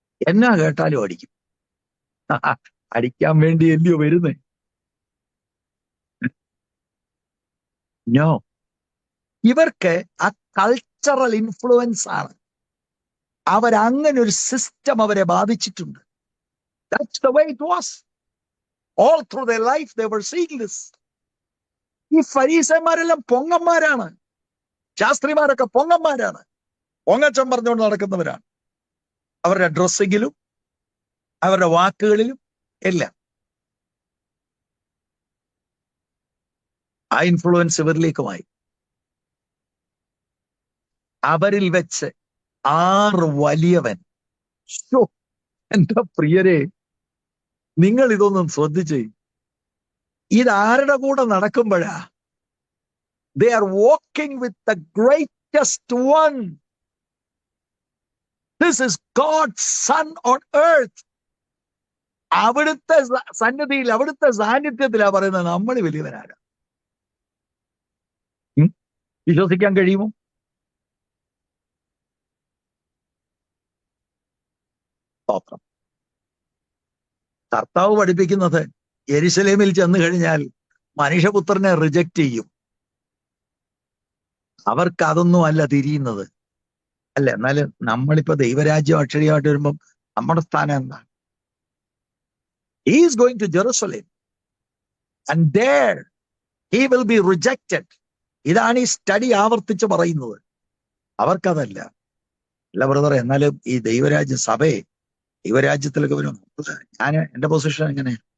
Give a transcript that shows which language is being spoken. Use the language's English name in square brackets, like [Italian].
[Malayalam] എന്നാ കേട്ടാലും അടിക്കും. അടിക്കാൻ വേണ്ടി എന്തിയോ വരുന്നേ. നോ, ഇവർക്ക് ആ കൾച്ചറൽ ഇൻഫ്ലുവൻസ് ആണ്. അവരങ്ങനെ ഒരു സിസ്റ്റം അവരെ ബാധിച്ചിട്ടുണ്ട്. [English] That's the way it was. All through their life they were seeing this. [Malayalam] ഈ ഫരീസന്മാരെല്ലാം പൊങ്ങന്മാരാണ്, ശാസ്ത്രിമാരൊക്കെ പൊങ്ങന്മാരാണ്, പൊങ്ങച്ചം പറഞ്ഞുകൊണ്ട് നടക്കുന്നവരാണ്. അവരുടെ ഡ്രസ്സിങ്ങിലും അവരുടെ വാക്കുകളിലും എല്ലാം ആ ഇൻഫ്ലുവൻസ് ഇവരിലേക്കുമായി. അവരിൽ വെച്ച് 6 വലിയവൻ. എന്റെ പ്രിയരെ, നിങ്ങൾ ഇതൊന്നും ശ്രദ്ധിച്ചേ. ഇതാരുടെ കൂടെ നടക്കുമ്പോഴാ? [English] They are walking with the greatest one. This is God's son on earth. [Malayalam] അവിടുത്തെ സന്നിധിയിൽ, അവിടുത്തെ സാന്നിധ്യത്തിലാ പറയുന്നത് നമ്മൾ വലിയവനാണ്. വിശ്വസിക്കാൻ കഴിയുമോ? സ്തോത്രം. കർത്താവ് പഠിപ്പിക്കുന്നത് യെരുശലേമിൽ ചെന്ന് കഴിഞ്ഞാൽ മനുഷ്യപുത്രനെ റിജക്റ്റ് ചെയ്യും. അവർക്ക് അതൊന്നും അല്ല തിരിയുന്നത്. അല്ല, എന്നാലും നമ്മളിപ്പോ ദൈവരാജ്യം അക്ഷരീയമായിട്ട് വരുമ്പം നമ്മുടെ സ്ഥാനം എന്താണ്? [English] He is going to Jerusalem and there he will be rejected. [Malayalam] ഇതാണ് ഈ സ്റ്റഡി ആവർത്തിച്ച് പറയുന്നത്. അവർക്കതല്ല. അല്ല ബ്രദറെ, എന്നാലും ഈ ദൈവരാജ്യം സഭയെ ദൈവരാജ്യത്തിലൊക്കെ വരും. ഞാൻ എന്റെ പൊസിഷൻ എങ്ങനെ?